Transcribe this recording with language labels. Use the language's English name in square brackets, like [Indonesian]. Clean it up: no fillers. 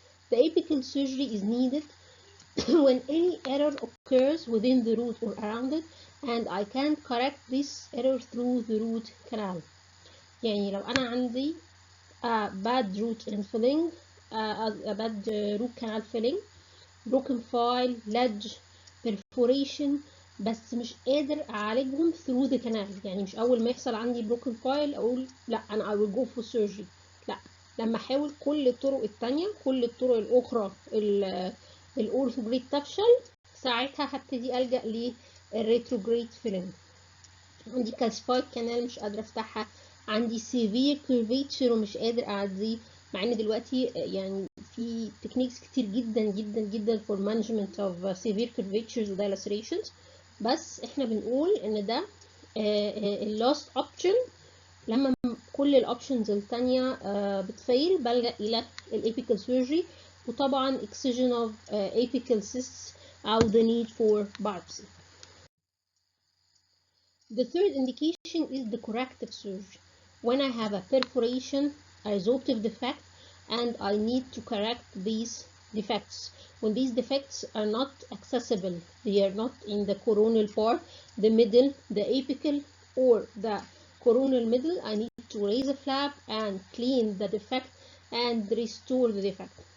[English] The apical surgery is needed when any error occurs within the root or around it and I can correct this error through the root canal. [Arabic] يعني لو أنا عندي [English] bad root infilling, bad root canal filling, broken file, ledge, perforation، [Arabic] بس مش قادر أعالجهم [English] through the canal. [Arabic] يعني مش أول ما يحصل عندي broken file أقول لأ أنا [English] I will go for surgery. [Arabic] لأ، لما أحاول كل الطرق التانية، كل الطرق الأخرى الأورثوجريد تفشل، ساعتها هبتدي ألجأ للريتروجريد فيلينج. عندي كالسفايد كانال مش قادرة أفتحها، عندي سيفير كيرفيتشر ومش قادر أعديه، مع إن دلوقتي يعني في تكنيكس كتير جدا جدا جدا [English] for management of severe curvatures [Arabic] و dilacerations، بس إحنا بنقول إن ده [English] last option. [Arabic] لما كل الأوبشنز التانية بتفيل بلجأ إلى الأبيكال surgery، وطبعا [English] excision of apical cysts [Arabic] أو [English] the need for biopsy. The third indication is the corrective surgery. When I have a perforation, a resorptive defect, and I need to correct these defects. When these defects are not accessible, they are not in the coronal part, the middle, the apical, or the coronal middle, I need to raise a flap and clean the defect and restore the defect.